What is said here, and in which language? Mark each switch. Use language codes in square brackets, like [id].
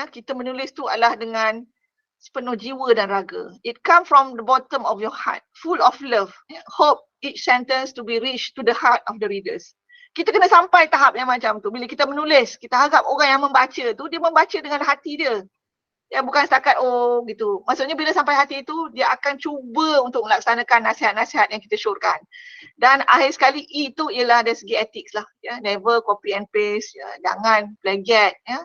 [ms] Kita menulis tu adalah dengan sepenuh jiwa dan raga. [en] It come from the bottom of your heart, full of love. Hope each sentence to be reached to the heart of the readers. [ms] Kita kena sampai tahap yang macam tu. Bila kita menulis, kita harap orang yang membaca tu, dia membaca dengan hati dia. Bukan setakat gitu. Maksudnya bila sampai hati itu, dia akan cuba untuk melaksanakan nasihat-nasihat yang kita syorkan. Dan akhir sekali itu ialah dari segi etik lah. [en] Never copy and paste. [ms] Jangan plagiat.